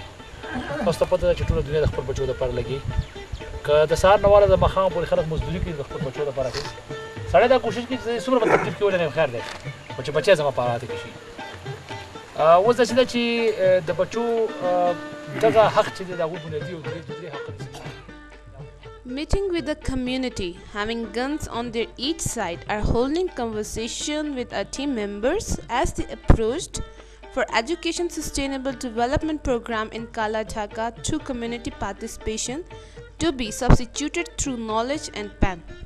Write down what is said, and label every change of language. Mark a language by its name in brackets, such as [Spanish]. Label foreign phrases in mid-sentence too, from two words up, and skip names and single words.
[Pashto] تاسو ته پته ده چې ټوله دنیا د خپل بچو دپاره لګي. که د سهار نه واله د ماښام پورې خلک مزدوري کوي د خپل بچو دپاره کوي. سړی دا کوشش کوي چې څومره به تکلیف کې ولرم خیر دی خو چې بچی زما په حالاته کې شي. اوس داسې ده چې د بچو دغه حق چې دی د هغوی بنیادي او درې حق دي. [English] Meeting with the community, having guns on their each side, are holding conversation with our team members as they approached for Education Sustainable Development Program in Kala Dhaka through community participation to be substituted through knowledge and pen.